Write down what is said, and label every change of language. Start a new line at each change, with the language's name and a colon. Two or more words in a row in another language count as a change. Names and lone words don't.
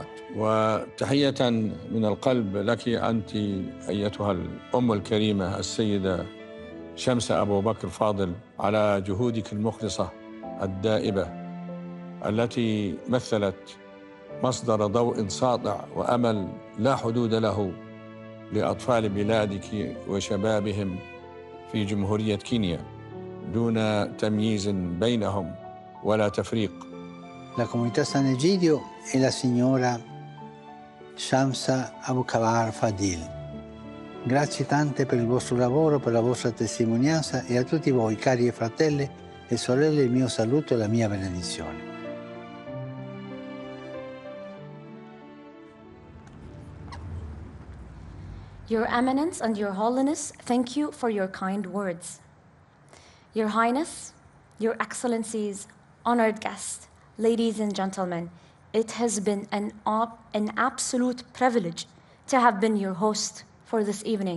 Arabic: وتحية من القلب لك أنت أيتها الأم الكريمة السيدة شمس أبوبكر فاضل على جهودك المخلصة الدائبة التي مثلت مصدر ضوء ساطع وأمل لا حدود له لأطفال بلادك وشبابهم في جمهورية كينيا دون تمييز بينهم ولا تفريق.
Italian: La comunità San Egidio e la signora Shamsa Aboukabar Fadil. Grazie tante per il vostro lavoro, per la vostra testimonianza e a tutti voi, cari fratelli e sorelle, il mio saluto e la mia benedizione.
English: Your Eminence and Your Holiness, thank you for your kind words. Your Highness, Your Excellencies, honored guests, ladies and gentlemen, it has been an absolute privilege to have been your host for this evening.